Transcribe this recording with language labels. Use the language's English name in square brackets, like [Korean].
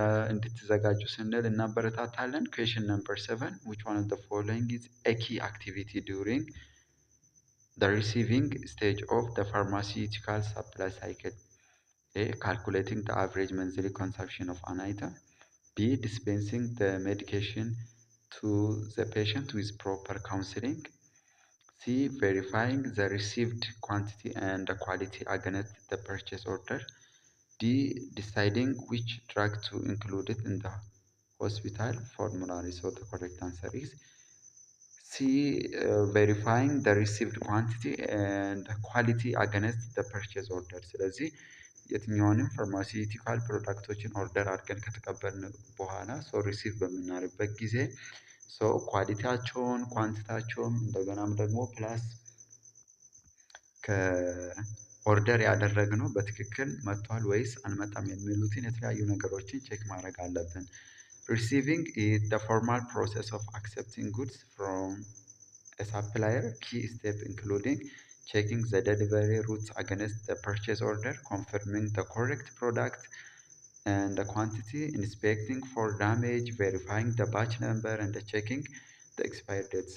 [English] እንድትዘጋጁ ስንል እናበረታታለን። ኩዌሽን ነምበር 7 which one of the following is a key activity during the receiving stage of the pharmaceutical supply cycle? A. Calculating the average monthly consumption of an item. B. Dispensing the medication to the patient with proper counseling. C. Verifying the received quantity and the quality against the purchase order. D. Deciding which drug to include it in the hospital formulary. So the correct answer is C. Verifying the received quantity and quality against the purchase order. [Amharic] ስለዚህ የትኛውንም ፋርማሲውቲካል ፕሮዳክቶችን ኦርደር አድርገን ከተቀበልን በኋላ ሪሲቭ በምናደርግበት ጊዜ ኳሊቲያቸውን ኳንቲታቸውን እንደገናም ደግሞ ፕላስ ከኦርደር ያደረግነው በትክክል መጥቷል ወይስ አልመጣም የሚሉትን የተለያዩ ነገሮችን ቼክ ማድረግ አለብን። Receiving is the formal process of accepting goods from a supplier. [English] Key step including checking the delivery routes against the purchase order, confirming the correct product and the quantity, inspecting for damage, verifying the batch number and checking the expired date.